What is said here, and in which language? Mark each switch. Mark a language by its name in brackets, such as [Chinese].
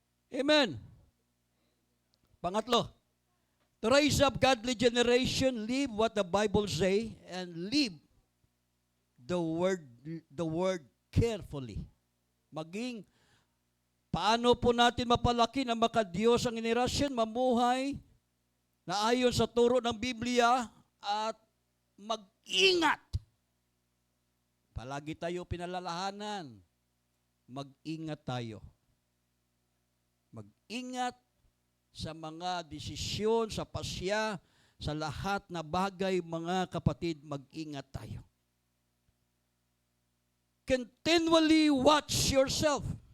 [Filipino] Amen. Pangatlo, [English] to raise up godly generation, live what the Bible say, and live the word carefully. [Filipino] Maging, paano po natin mapalaki na makadiyos ang generasyon, mamuhay na ayon sa turo ng Biblia at mag-ingat. Palagi tayo pinalalahanan. Mag-ingat tayo. Mag-ingat sa mga desisyon, sa pasya, sa lahat na bagay, mga kapatid, mag-ingat tayo. [English] Continually watch yourself.